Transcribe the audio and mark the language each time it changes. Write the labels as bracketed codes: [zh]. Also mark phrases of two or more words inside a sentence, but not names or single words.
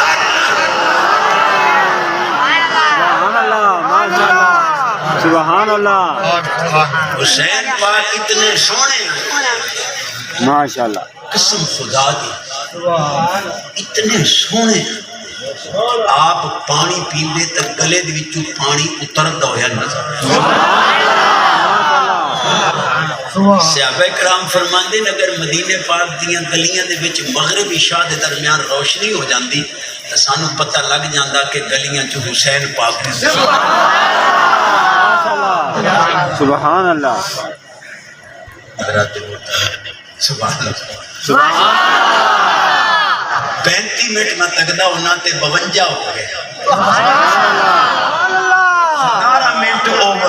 [ar] سبحان اللہ [pa] حسین پاک اتنے سونے ہیں [ar] ماشاءاللہ [pa] قسم خدا دی اتنے سونے ہیں آپ پانی پیندے تک گلے دے وچوں پانی اتردا ہویا نظر صحابہ کرام فرماندے اگر مدینے پاک دیاں گلیاں دے وچ مغرب عشاء دے درمیان روشنی ہو جاندی تے سانو پتہ لگ جاندا کہ گلیاں چ حسین پاک دی [ar] سبحان اللہ [pa] حضرات [ar] سبحان اللہ [pa] 35 منٹ میں تکدا ہونا تے 52 ہو گئے 17 منٹ اوور